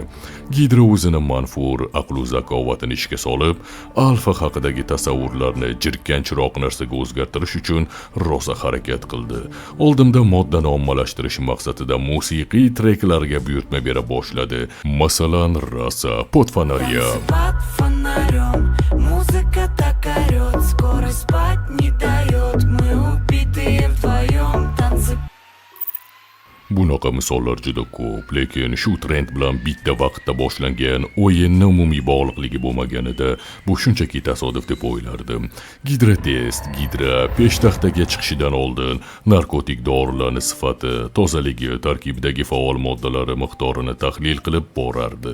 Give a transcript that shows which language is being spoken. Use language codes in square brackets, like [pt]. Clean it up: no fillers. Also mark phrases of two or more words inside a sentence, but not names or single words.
[uz] Gidra o'zini manfur aqlu zakovatini ishga solib, alfa haqidagi tasavvurlarni jirkan chiroq narsaga o'zgartirish uchun rosa harakat qildi. Oldimda moddani ommalashtirish maqsadida musiqiy treklarga buyurtma bera boshladi. Masalan, [ru] Rasa под фонарем. Музыка так орёт, скоро спать не дает. Мы убитые вдвоем, танцы. [uz] Bunaqa misollar juda ko'p, lekin shu trend bilan bitta vaqtda boshlangan o'yinni umumiy bog'liqligi bo'lmaganida bu shunchaki tasodif deb o'ylardim. Gidra test, Gidra peshtaxtaga chiqishidan oldin narkotik dorilarning sifati, tozaligi, tarkibidagi faol moddalar miqdorini tahlil qilib borardi.